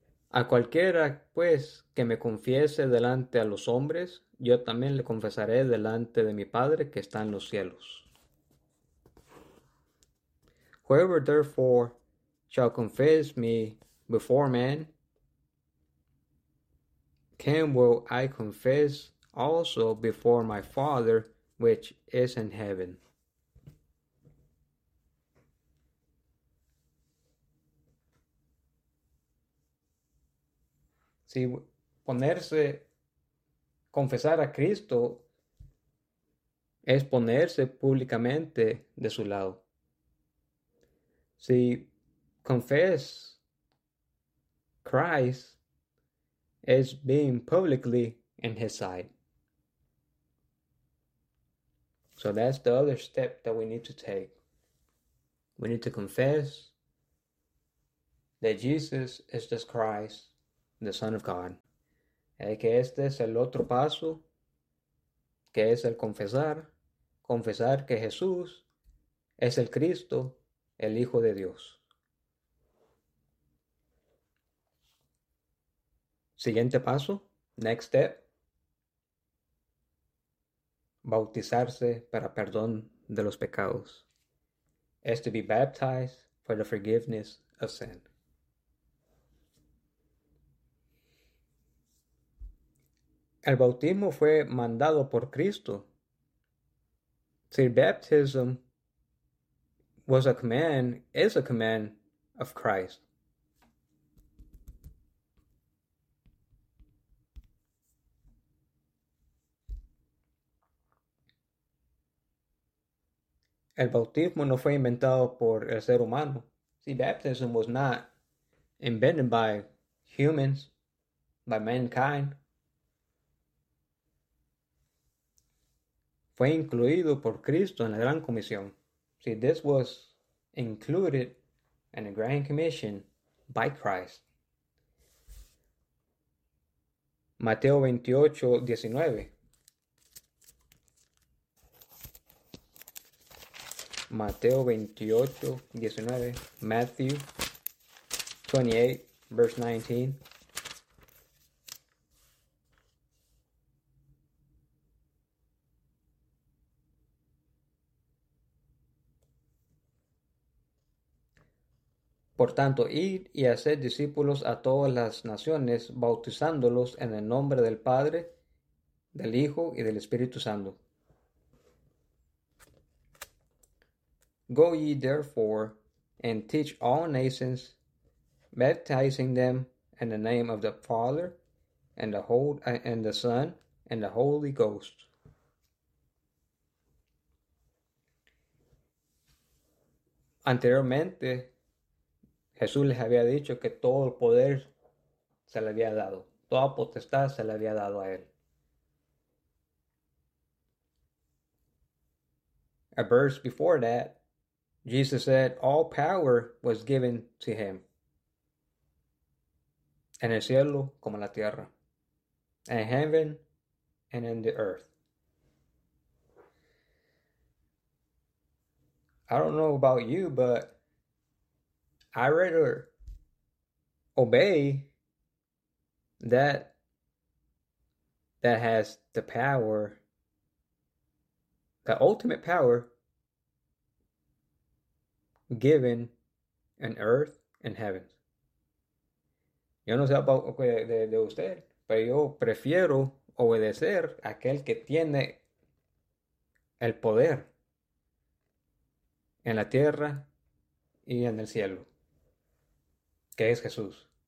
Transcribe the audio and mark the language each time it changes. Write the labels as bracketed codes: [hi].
[es] A cualquiera, pues, que me confiese delante a los hombres, yo también le confesaré delante de mi Padre que está en los cielos. [en] Whoever therefore shall confess me before man, him will I confess also before my Father which is in heaven. [es] Si ponerse, confesar a Cristo es ponerse públicamente de su lado. [en] Si confess Christ es being publicly in his side. So that's the other step that we need to take. We need to confess that Jesus is this Christ, the Son of God. [es] Es que este es el otro paso, que es el confesar, confesar que Jesús es el Cristo, el Hijo de Dios. Siguiente paso, next step, bautizarse para perdón de los pecados. [en] Es to be baptized for the forgiveness of sin. [es] El bautismo fue mandado por Cristo. [en] See, baptism was a command, is a command of Christ. [es] El bautismo no fue inventado por el ser humano. [en] See, baptism was not invented by humans, by mankind. [es] Fue incluido por Cristo en la Gran Comisión. [en] See, this was included in the Grand Commission by Christ. [es] Mateo 28, 19. Mateo 28, 19. Matthew 28, verse 19. Por tanto, id y haced discípulos a todas las naciones, bautizándolos en el nombre del Padre, del Hijo y del Espíritu Santo. [en] Go ye therefore and teach all nations, baptizing them in the name of the Father and the Son and the Holy Ghost. [es] Anteriormente, Jesús les había dicho que todo el poder se le había dado. Toda potestad se le había dado a él. [en] A verse before that, Jesus said all power was given to him. [es] En el cielo como en la tierra. [en] In heaven and in the earth. I don't know about you, but I'd rather obey that has the power, the ultimate power given in earth and heaven. [es] Yo no sé about de usted, pero yo prefiero obedecer a aquel que tiene el poder en la tierra y en el cielo, que es Jesús.